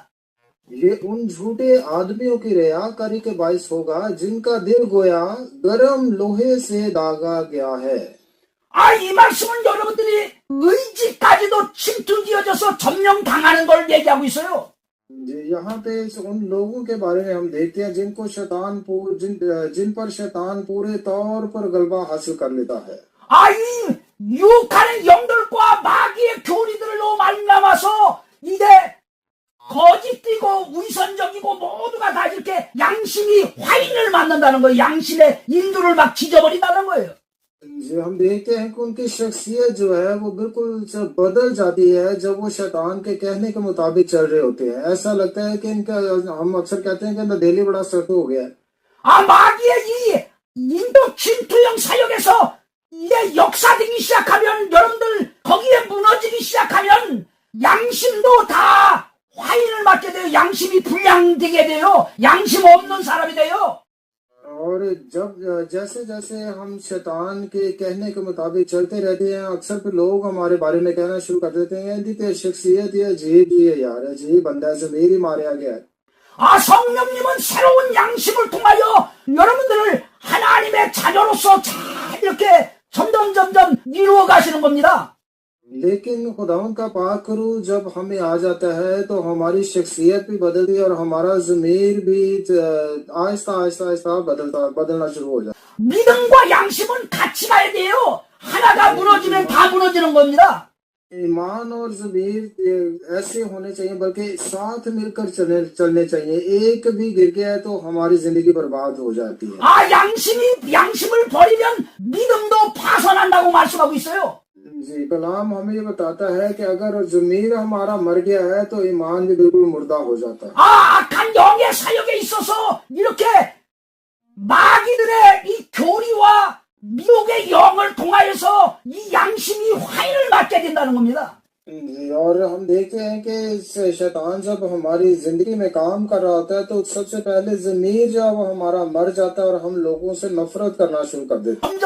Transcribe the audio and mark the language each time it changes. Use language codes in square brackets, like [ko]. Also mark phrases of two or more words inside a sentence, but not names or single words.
[ur] یہ ان جھوٹے آدمیوں کی ریاکاری کے باعث ہوگا جن کا دل گویا گرم لوہے سے داغا گیا ہے. [ko] 이 말씀은 여러분들이 의지까지도 침투되어져서 점령당하는 걸 얘기하고 있어요. [ur] یہاں پہ ان لوگوں کے بارے میں ہم دیکھتے ہیں جن پر شیطان پورے طور پر غلبہ حاصل کر لیتا ہے. [ko] 이 유혹하는 영들과 마귀의 교리들로 말미암아서 이게 거짓되고 위선적이고 모두가 다 이렇게 양심이 화인을 맞는다는 거예요. 양심의 인두를 막 지져버린다는 거예요. [ur] ہم دیکھتے ہیں کہ ان کی شخصیت جو ہے وہ بالکل جب بدل جاتی ہے جب وہ شیطان کے کہنے کے مطابق چل رہے ہوتے ہیں. ایسا لگتا ہے کہ ان کا، ہم اکثر کہتے ہیں کہ ان کا دل ہی بڑا سخت ہو گیا ہے. [ko] 마귀의 이 인도 침투형 사역에서 이게 역사되기 시작하면 여러분들 거기에 무너지기 시작하면 양심도 다 화인을 맞게 돼요. 양심이 불량되게 돼요. 양심 없는 사람이 돼요. [ur] اور جب جیسے جیسے ہم شیطان کے کہنے کے مطابق چلتے رہتے ہیں اکثر پھر لوگ ہمارے بارے میں کہنا شروع کر دیتے ہیں دی تیری شخصیت یہ عجیب ہی ہے یار، عجیب بندہ ہے، ضمیر ہی مارا گیا ہے. [ko] 성령님은 새로운 양심을 통하여 여러분들을 하나님의 자녀로서 잘 이렇게 점점 이루어 가시는 겁니다. [ur] لیکن خداون کا پاک کروں جب ہمیں آ جاتا ہے تو ہماری شخصیت بھی بدلتی ہے اور ہمارا ضمیر بھی آہستہ آہستہ بدلنا شروع ہو جاتا ہے. [ko] 믿음과 양심은 같이 가야 돼요. 하나가 무너지면 다 무너지는 겁니다. [ur] ایمان اور ضمیر ایسے ہونے چاہییں بلکہ ساتھ مل کر چلنے چاہییں. ایک بھی گر گیا ہے تو ہماری زندگی برباد ہو جاتی ہے. [ko] 양심을 버리면 믿음도 파손한다고 말씀하고 있어요. [ur] جی کلام ہمیں یہ بتاتا ہے کہ اگر ضمیر ہمارا مر گیا ہے تو ایمان بھی بالکل مردہ ہو جاتا ہے. [ko] 악한 영의 사역에 있어서 이렇게 마귀들의 이 교리와 미혹의 영을 통하여서 이 양심이 화인을 맞게 된다는 겁니다. [ur] اور ہم دیکھتے ہیں کہ شیطان جب ہماری زندگی میں کام کر رہا ہوتا ہے تو سب سے پہلے ضمیر جو ہے وہ ہمارا مر جاتا ہے اور ہم لوگوں سے نفرت کرنا شروع کر دیتے ہیں.